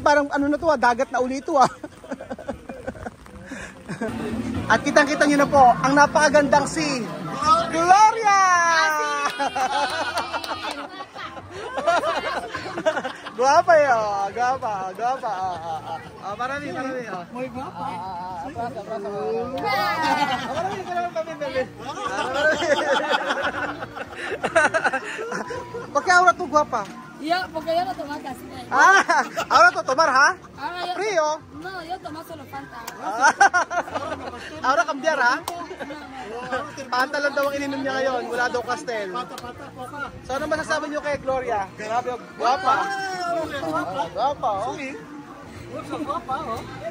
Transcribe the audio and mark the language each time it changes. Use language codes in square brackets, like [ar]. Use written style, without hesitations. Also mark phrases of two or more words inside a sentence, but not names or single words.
[tl] Parang ano na to, dagat na uli ito. At kitang-kita nyo na po ang napakagandang si Gloria! Guwapa yun, guwapa. Marami. [es] Muy guwapa. [tl] Marami. [es] Porque ahora tú guapa. Yo, porque yo no tomo casi nada. Ahora tú tomar, ha? Frío. No, yo tomo solo Fanta. Ahora cambiar, ha? [tl] Panta lang daw ang ininom niya ngayon. Wala daw Castel. So ano masasabi niyo kay Gloria? Grabe, guwapa. Guwapa, oh.